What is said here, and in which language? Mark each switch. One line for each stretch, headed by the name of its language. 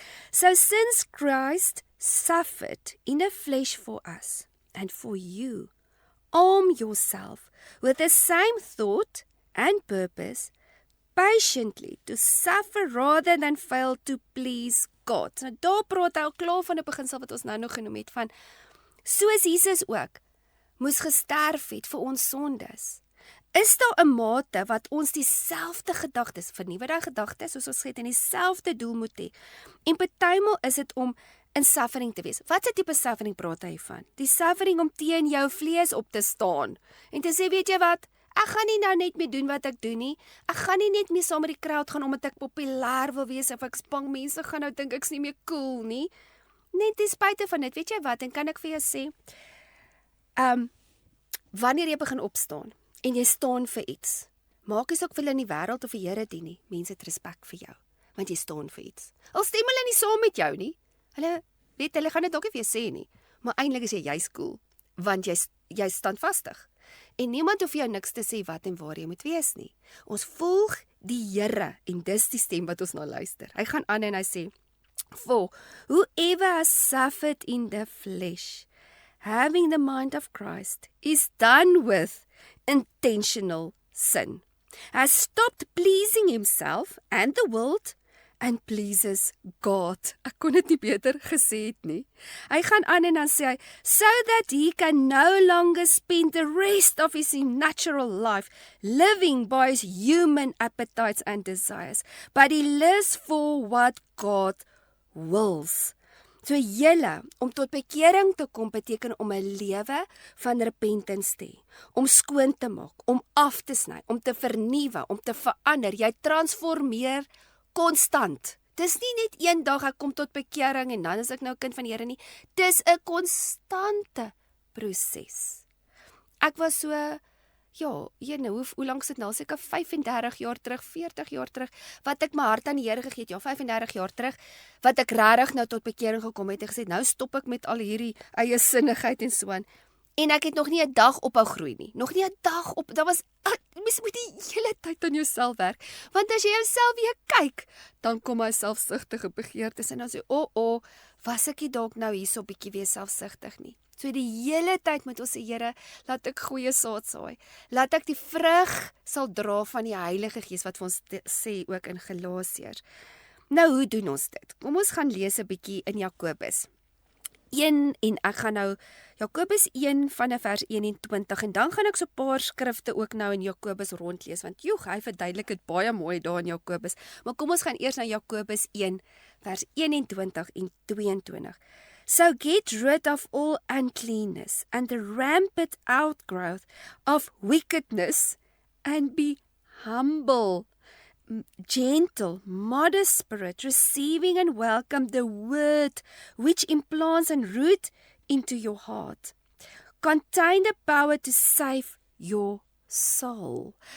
English: So since Christ suffered in the flesh for us and for you, arm yourself with the same thought and purpose, patiently to suffer rather than fail to please God.
Afrikaans: Nou daar praat hy al klaar van 'n beginsel wat ons nou nog genoem het van soos Jesus ook moes gesterf het vir ons sondes. Is daar 'n mate wat ons dieselfde gedagtes, vernuwe daai gedagtes soos ons gesê het en dieselfde doel moet hê. En partymal is dit om in suffering te wees. Wat 'n tipe suffering praat hy van? Die suffering om teen jou vlees op te staan en te sê, weet jy wat? Ek gaan nie nou net meer doen wat ek doen nie. Ek gaan nie net meer saam met die crowd gaan omdat ek populêr wil wees of ek bang mense gaan nou dink ek's nie meer cool nie. Net ten spyte van dit, weet jy wat? En kan ek vir jou sê, wanneer jy begin opstaan en jy staan vir iets, maak nie saak of hulle in die wêreld of die Here dien nie, mense het respek vir jou, want jy staan vir iets. Al stem hulle nie saam met jou nie, hulle gaan dit dalk nie vir jou sê nie, maar eintlik is jy juis cool, want jy staan vastig. En niemand hoef jou niks te sê wat en waar jy moet wees nie. Ons volg die Here en dis die stem wat ons na luister. Hy gaan aan en hy sê,
English: For whoever has suffered in the flesh, having the mind of Christ, is done with intentional sin, has stopped pleasing himself and the world, and pleases God.
Afrikaans: Ek kon dit nie beter gesê het nie. Hy gaan aan en dan sê hy,
English: so that he can no longer spend the rest of his natural life living by his human appetites and desires, but he lives for what God wills.
Afrikaans: So julle, om tot bekering te kom beteken om 'n lewe van repentance te hê, om skoon te maak, om af te sny, om te vernuwe, om te verander. Jy transformeer konstant. Dis nie net een dag ek kom tot bekering en dan is ek nou kind van die Here nie. Dis 'n konstante proses. Ek was so, hoe lank sit nou? Seker 35 jaar terug, 40 jaar terug, wat ek my hart aan die Here gegee het. 35 jaar terug, wat ek regtig nou tot bekering gekom het en gesê, nou stop ek met al hierdie eie sinnigheid en so aan. En ek het nog nie 'n dag ophou groei nie. Nog nie 'n dag op. Daar was mens moet die hele tyd aan jouself werk. Want as jy jouself weer kyk, dan kom hy selfsugtige begeertes en dan sê, was ek nie dalk nou hierso bietjie weer selfsugtig nie. So die hele tyd moet ons sê, Here, laat ek goeie saad saai. Laat ek die vrug sal dra van die Heilige Gees wat vir ons sê ook in Galasiërs. Nou, hoe doen ons dit? Kom ons gaan lees 'n bietjie in Jakobus 1 en ek gaan nou Jakobus 1 vanaf vers 21 en dan gaan ek so 'n paar skrifte ook nou in Jakobus rondlees want hy verduidelik dit baie mooi daar in Jakobus. Maar kom ons gaan eers na Jakobus 1 vers 21 en 22.
English: So get rid of all uncleanness and the rampant outgrowth of wickedness and be humble. gentle, modest spirit, receiving and welcome the word which implants and root into your heart, contain the power to save your soul.